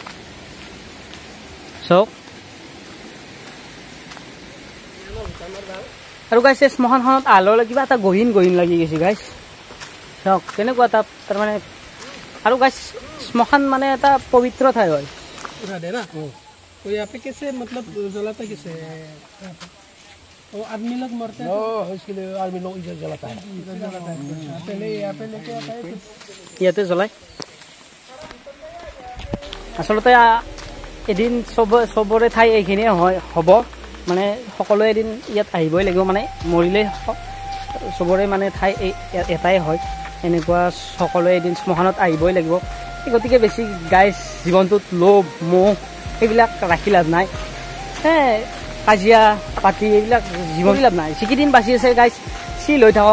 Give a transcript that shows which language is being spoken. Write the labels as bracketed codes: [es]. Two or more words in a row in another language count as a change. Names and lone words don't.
[as] চাওক আৰু গাইছে শ্মশানখনত আললে কিবা এটা গহীন লাগি গৈছে গাইছ চাওক কেনেকুৱা এটা তাৰমানে আৰু গাইছ শ্মশান মানে এটা পবিত্ৰ ঠাই হয় [hi] तो यहाँ पे कैसे मतलब जलाता कैसे वो आदमी लोग मरते हैं इसके लिए आदमी लोग इधर जलाता है पहले यहाँ पे लेके आता है [as] ইয়াতে জ্বলাই আচলতে এদিন চবৰে ঠাই এইখিনিয়ে হ'ব মানে সকলোৱে এদিন ইয়াত আহিবই লাগিব মানে মৰিলে চবৰে মানে ঠাই এটাই হয় এনেকুৱা সকলোৱে এদিন শ্মশানত আহিবই লাগিব গতিকে বেছি গাইছ জীৱনটোত লোভ মোহ এইবিলাক ৰাখি লাভ নাই কাজিয়া পাতি এইবিলাক জীৱন লাভ নাই যিকেইদিন বাচি আছে গাইছ চিল হৈ থাকক